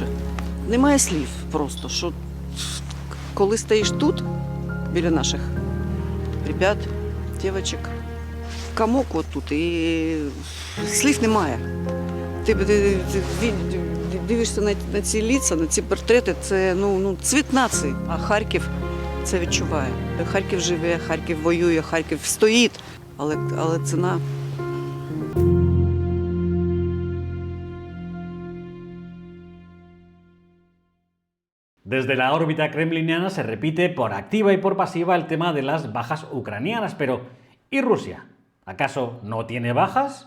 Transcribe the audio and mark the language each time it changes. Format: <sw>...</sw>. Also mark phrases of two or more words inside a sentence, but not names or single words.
<uk>Немає слів просто, що коли стоїш тут, біля наших ребят, дівчаток, комок от тут, і слів немає. Ти дивишся на ці лица, на ці портрети, це цвіт нації, а Харків це відчуває. Харків живе, Харків воює, Харків стоїть, але ціна.</uk> <es>Desde la órbita kremliniana se repite por activa y por pasiva el tema de las bajas ucranianas, pero ¿y Rusia? ¿Acaso no tiene bajas?</es>